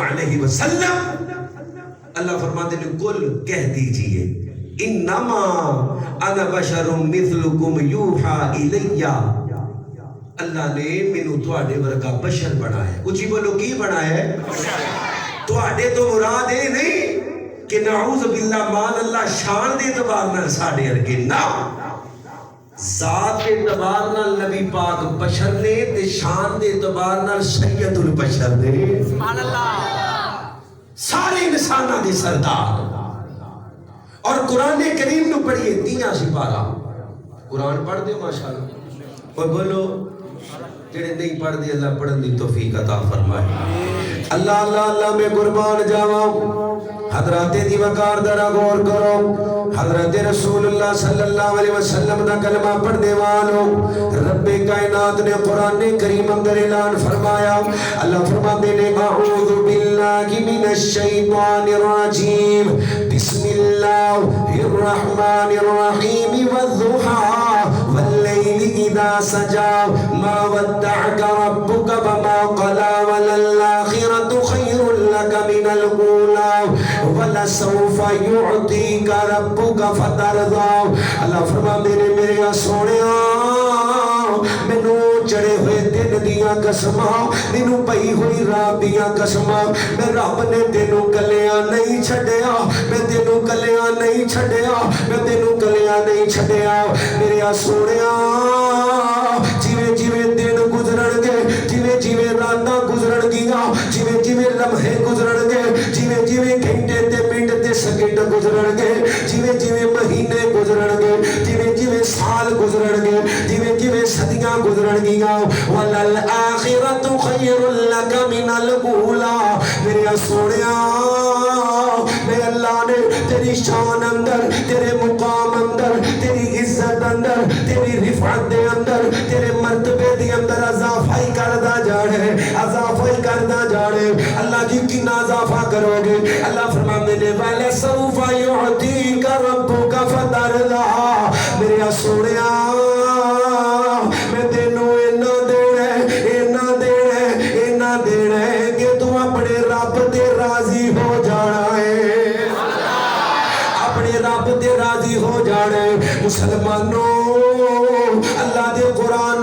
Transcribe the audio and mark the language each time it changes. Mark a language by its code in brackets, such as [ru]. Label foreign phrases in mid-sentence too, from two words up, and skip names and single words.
[ar] علیہ وسلم [ur] اللہ فرماتے ہیں کل کہہ دیجئے [ar] انما انا بشر مثلکم یوحا الیہ [pa] اللہ نے مینوں تواڈے ورگا بشر بنایا اچھی بولو کی بنایا ہے تواڈے تو مراد اے نہیں کہ [ar] نعوذ باللہ [pa] مان اللہ شان دے اعتبار نال ساڈے ورگے نہ ذات دے اعتبار نال نبی پاک بشر نے تے شان دے اعتبار نال سید البشر نے [ar] سبحان اللہ [pa] سارے انساناں دے سردار اور قرآن کریم نو پڑھیے 3 سپارہ قرآن پڑھ دے ماشاءاللہ اور بولو جڑے نہیں پڑھ دے اللہ پڑھن دی توفیق عطا فرمائے اللہ اللہ اللہ میں قربان جاواں حضرات دی وقار درا غور کرو حضرت رسول اللہ [ar] صلی اللہ علیہ وسلم [pa] دا کلمہ پڑھنے والوں رب کائنات نے قرآن کریم اندر اعلان فرمایا اللہ فرماتے نے [ar] اعوذ باللہ من الشیطان الرجیم بسم اللہ الرحمن الرحیم والضحى واللیل اذا سجى ما ودعك ربك وما قلى وللآخرة خير لك من الأولى وَلَسَوْفَ يُعْطِيكَ رَبُّكَ فَتَرْضَى [ur] اللہ فرماتے ہیں میرے [pa] سونیاں مینوں چڑھے ہوئے دن دیاں قسماں مینوں پئی ہوئی رات دیاں قسماں میں رب نے تینوں کلیاں نہیں چھڈیا میں تینوں کلیاں نہیں چھڈیا میں تینوں کلیاں نہیں چھڈیا میرے سونیاں جویں جویں دن گزرن گے جویں جویں راتاں گزرن گیاں جویں جویں لمحے گزرن گے جویں جویں گھنٹے تے منٹ تے سیکنڈ گزرن گے جویں جویں مہینے گزرن گے جویں جویں سال گزرن گے جویں جویں صدیاں گزرن گیاں [ar] وَلَلْآخِرَةُ خَيْرٌ لَكَ مِنَ الْأُولَى [pa] میرے سونیا میرے اللہ نے تیری شان اندر تیرے مقام اندر تیری عزت اندر تیری رفعت دے اندر تیرے مرتبے دے اندر اضافہ ہی کردا جاڑے اضافہ ہی کردا جاڑے [ur] اللہ جی کتنا اضافہ کرو گے اللہ فرماتے ہیں [ar] وَلَسَوْفَ يُعْطِيكَ رَبُّكَ فَتَرْضَى [pa] میرے سونیا میں تینوں اینا دینا ہے کہ تو اپنے رب تے راضی ہو جانا ہے اپنے رب تے راضی ہو جانا ہے مسلمانوں اللہ دے قرآن